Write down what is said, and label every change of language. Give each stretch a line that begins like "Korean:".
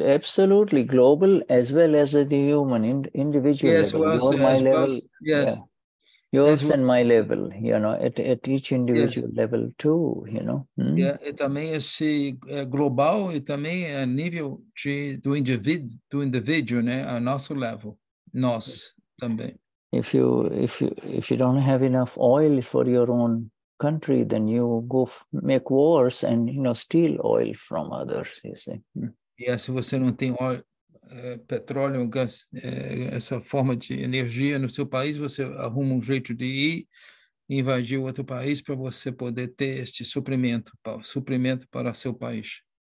English: absolutely global, as well as at the human individual level. Your my level, yours and my level, at each individual level too,
Portuguese: E também esse global e também a nível do indivíduo, né? A nosso level, nós também.
English: If you don't have enough oil for your own country, then you go make wars and steal oil from others, you see.
Portuguese: E se você não tem óleo, petróleo, gás, essa forma de energia no seu país, você arruma um jeito de ir invadir outro país para você poder ter este suprimento para seu país.